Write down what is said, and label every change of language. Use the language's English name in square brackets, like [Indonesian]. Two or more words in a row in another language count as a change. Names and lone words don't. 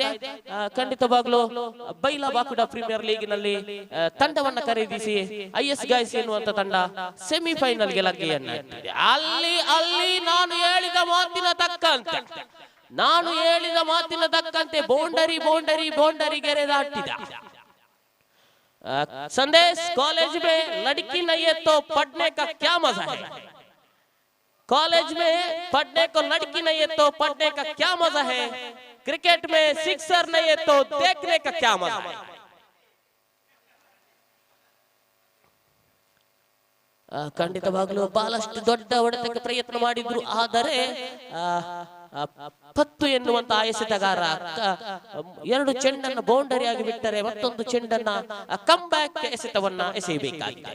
[Kannada] ಖಂಡಿತವಾಗ್ಲೂ ಬೈಲಬಾಕುಡ ಪ್ರೀಮಿಯರ್ ಲೀಗ್ ನಲ್ಲಿ ತಂಡವನ್ನ ಖರೀದಿಸಿ ಐಎಸ್ ಗಾಯ್ಸ್ ಎನ್ನುವಂತ ತಂಡ ಸೆಮಿಫೈನಲ್ಗೆ ಲಗ್ಗೆಯನ್ನ ಇಟ್ಟಿದೆ. ಅಲ್ಲಿ ನಾನು ಹೇಳಿದ ಮಾತಿನ ತಕ್ಕಂತೆ ಬೌಂಡರಿ ಗೆರೆ ದಾಟಿದ. [Hindi] संदेश कॉलेज में लड़की नहीं है तो पढ़ने का क्या मजा है, कॉलेज में पढ़ने को लड़की नहीं है तो पढ़ने का क्या मजा है, क्रिकेट में सिक्सर नहीं है तो देखने का क्या मजा है. [Kannada] ಖಂಡಿತವಾಗಲೂ ಬಹಳಷ್ಟು ದೊಡ್ಡ ಹೊಡೆತಕ್ಕೆ ಪ್ರಯತ್ನ ಮಾಡಿದ್ರು, ಆದರೆ ಪತ್ತು ಎನ್ನುವಂತ ಎಸೆತಗಾರ ಎರಡು ಚೆಂಡನ್ನು ಬೌಂಡರಿ ಆಗಿ ಬಿಟ್ಟರೆ ಮತ್ತೊಂದು ಚೆಂಡನ್ನ [English] come back [Kannada] ಎಸೆತವನ್ನ ಎಸೆಯಬೇಕಾಗಿದೆ.